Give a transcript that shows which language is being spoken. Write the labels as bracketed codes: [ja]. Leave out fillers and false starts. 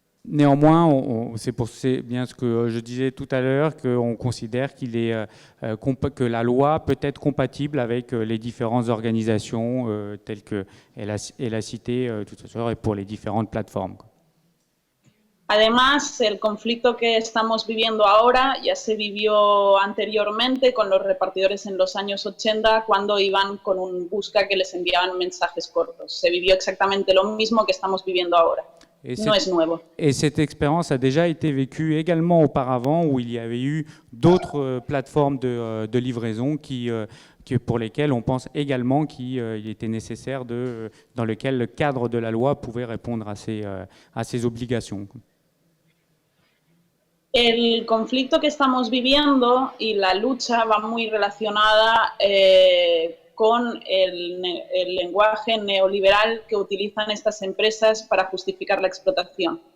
[fr] Néanmoins, c'est bien ce que je disais tout à l'heure, qu'on considère que la loi peut être compatible avec les différentes organisations telles qu'elle a cité tout à l'heure et pour les différentes plateformes. [es] Además, el conflicto que estamos viviendo ahora ya se vivió anteriormente con los repartidores en los años 80 cuando iban con un busca que les enviaban mensajes cortos. Se vivió exactamente lo mismo que estamos viviendo ahora. No es nuevo. [fr] Et cette expérience a déjà été vécue également auparavant où il y avait eu d'autres plateformes de livraison pour lesquelles on pense également qu'il était nécessaire dans lequel le cadre de la loi pouvait répondre à ces obligations. [es] El conflicto que estamos viviendo y la lucha va muy relacionada con el lenguaje neoliberal que utilizan estas empresas para justificar la explotación.